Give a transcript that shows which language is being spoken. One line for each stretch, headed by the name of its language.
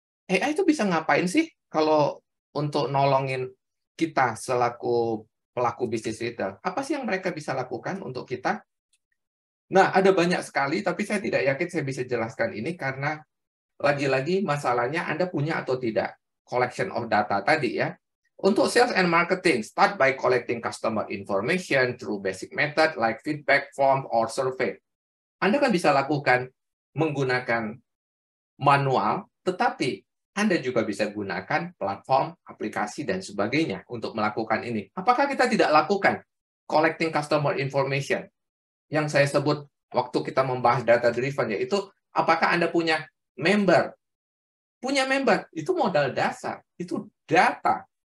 Indonesian: AI itu bisa ngapain sih kalau untuk nolongin kita selaku pelaku bisnis retail? Apa sih yang mereka bisa lakukan untuk kita? Nah, ada banyak sekali, tapi saya tidak yakin saya bisa jelaskan ini karena lagi-lagi masalahnya Anda punya atau tidak
English: collection of data
Indonesian: tadi, ya. Untuk
English: sales and marketing, start by collecting customer information through basic method like feedback form or survey.
Indonesian: Anda kan bisa lakukan menggunakan manual, tetapi Anda juga bisa gunakan platform, aplikasi, dan sebagainya untuk melakukan ini. Apakah kita tidak lakukan
English: collecting customer information?
Indonesian: Yang saya sebut waktu kita membahas data driven, yaitu apakah Anda punya member? Punya member, itu modal dasar, itu data.